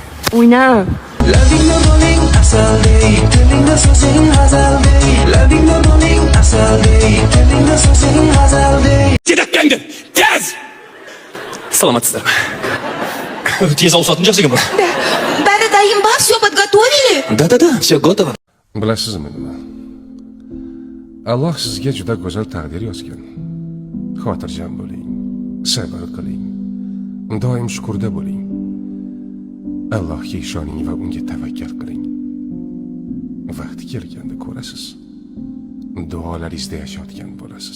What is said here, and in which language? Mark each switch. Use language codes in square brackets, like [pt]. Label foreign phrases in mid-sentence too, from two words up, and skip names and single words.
[uz] O'yna. Labingda bo'ling asaldek, tilingda so'zing g'azaldek. Labingda bo'ling asaldek, tilingda so'zing g'azaldek. Tedakangda, tez! [kk] Саламатсыздармы? Тез аусатын жақсы екен бұл. Да, дайым бар, [ru] все подготовили. Да, все готово. [uz] Bilasizmi nima? Alloh sizga juda go'zal taqdir yozgan. Xotirjam bo'ling, sabr qiling, doim shukurda bo'ling. Allohga ishoning va unga tavakkal qiling. Vaqti kelganda ko'rasiz, duolaringizda yashayotgan bo'lasiz.